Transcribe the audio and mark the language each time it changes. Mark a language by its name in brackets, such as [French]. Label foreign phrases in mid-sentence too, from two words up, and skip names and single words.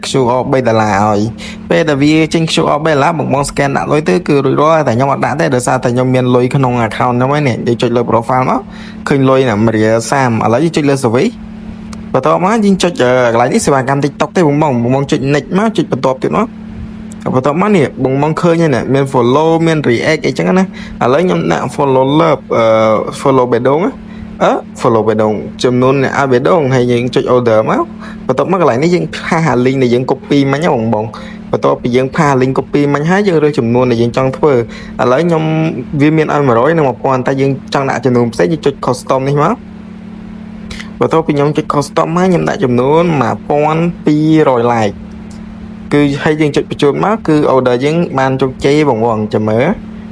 [Khmer] QR $3ឲ្យពេលដែលវាចេញ QR $3បង scan ដាក់លុយទៅគឺរួចរាល់តែខ្ញុំអត់ដាក់ទេដោយសារតែខ្ញុំមានលុយក្នុង account ខ្ញុំហ្នឹងនេះយើងចុចលើ profile មកឃើញលុយណា130ឥ ឡូវយើងចុចលើ service បន្ទាប់មកយើងចុចកន្លែងនេះសេវាកម្ម TikTok ទេបងចុច next មកចុចបន្ទាប់ទៀតមកបន្ទាប់មកនេះបងឃើញហ្នឹងមាន follow មាន react អីចឹងណាឥឡូវខ្ញុំដាក់ [English] follow love follow [Khmer] បេដងfollow បេដងចំនួនអ្នកឲ្យបេដ ងហើយយើងចុច order មកបន្ទាប់មកកន្លែងនេះយើងផាស link ដែលយើង copy មិញបងបន្ទាប់ពីយើងផា link copy មិញហើយយើងរើសចំនួនដែលយើងចង់ធ្វើឥឡូវខ្ញុំវាមានឲ្យ100និង1000តែយើងចង់ដាក់ចំនួនផ្សេងយើងចុច custom នេះមកបន្ទាប់ពីខ្ញុំចុច custom មកខ្ញុំដាក់ចំនួន1200 like គឺហើយយើងចុចបញ្ចូលមកគឺ order យើងបានជោគជ័យបងចាំមើល